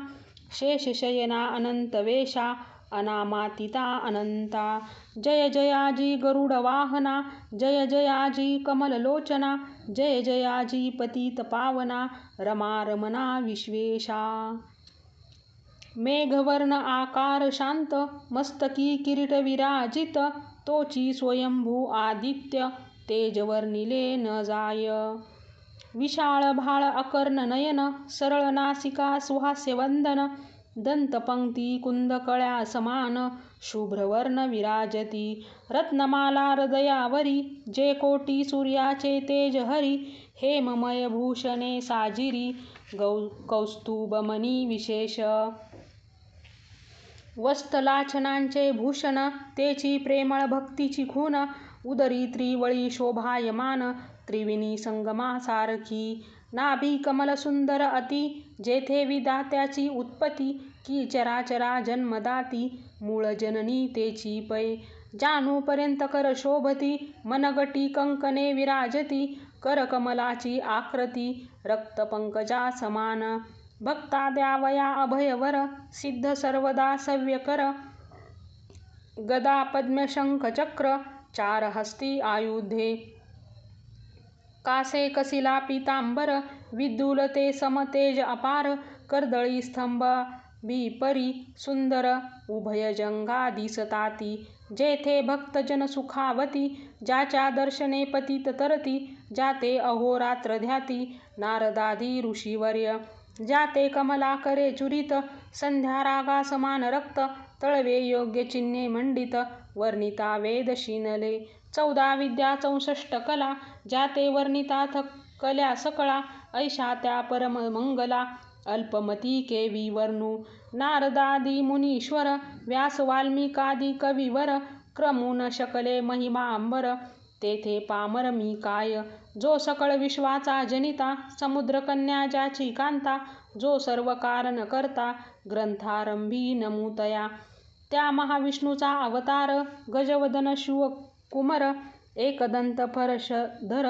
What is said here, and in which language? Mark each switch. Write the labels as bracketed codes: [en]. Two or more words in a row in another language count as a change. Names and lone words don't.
[mr] शेषशयना अनंतवेशा. अनामातीता अनंता. जय जयाजी गरुड वाहना. जय जयाजी कमललोचना. जय जयाजी पतित पावना. रमा रमणा विश्वेशा. मेघवर्ण आकार शांत. मस्तकी किरीट विराजित. तोची स्वयंभू आदित्य तेजवर्णिले न जाय. विशाळ भाळ अकर्ण नयन. सरळ नासिका सुहास्यवंदन. दंतपंक्ती कुंदकळ्या समान. शुभ्रवर्ण विराजती. रत्नमाला हृदयावरी. जे कोटी सूर्याचे तेज हरी. हेममय भूषणे साजिरी. कौस्तुभमणी विशेष. वस्तलाछनांचे भूषण. तेची प्रेमळ भक्तीची खून. उदरी त्रिवळी शोभायमान. त्रिवेणी संगमासारखी. नाभी कमल सुंदर अति. जेथे विधात्याची उत्पत्ती. की चराचरा जन्मदाती. मूळ जननी तेची पै. जानूपर्यंत कर शोभती. मनगटी कंकणे विराजती. करकमलाची आकृती. रक्तपंकजा समान. भक्ता द्यावया अभयवर. सिद्ध सर्वदा सव्यकर. गदा पद्म शंख चक्र. 4 हस्ती आयुधे. कासे कसिला पीतांबर. विद्युल ते समतेज अपार. कर्दळी स्तंभाभिपरी सुंदर उभयजंगा दिसताती. जेथे भक्तजन सुखावती. ज्याच्या दर्शने पतित तरती. ज्याते अहोरात्र ध्याती नारदादी ऋषीवर्य. ज्याते कमलाकरे चुरित. संध्या रागा समान रक्त. तळवे योग्य चिन्हे मंडित. वर्णिता वेद शिनले. 14 विद्या 64 कला. ज्याते वर्णितात कल्या सकळा. ऐशा त्या परम मंगला. अल्पमती केवी वर्णू. नारदादी मुनीश्वर. व्यास वाल्मिकादी कविवर. क्रमून शकले महिमा अंबर. तेथे पामर मी काय. जो सकळ विश्वाचा जनिता. समुद्रकन्या ज्याची कांता. जो सर्व कारण करता. ग्रंथारंभी नमूतया. त्या महाविष्णूचा अवतार. गजवदन शिवकुमर. एकदंत परशधर.